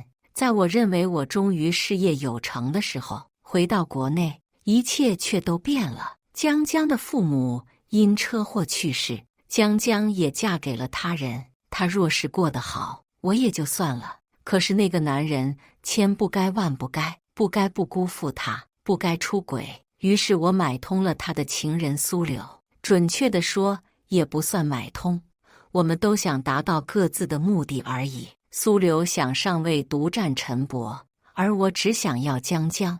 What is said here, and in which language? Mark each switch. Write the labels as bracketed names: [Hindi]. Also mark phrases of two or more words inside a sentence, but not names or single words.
[Chinese] 在我認為我終於事業有成的時候，回到國內，一切卻都變了。江江的父母因車禍去世，江江也嫁給了他人。他若是過得好，我也就算了。可是那個男人千不該萬不該，不該不辜負他，不該出軌。於是我買通了他的情人蘇柳，準確地說，也不算買通，我們都想達到各自的目的而已。蘇柳想上位獨佔陳伯，而我只想要江江。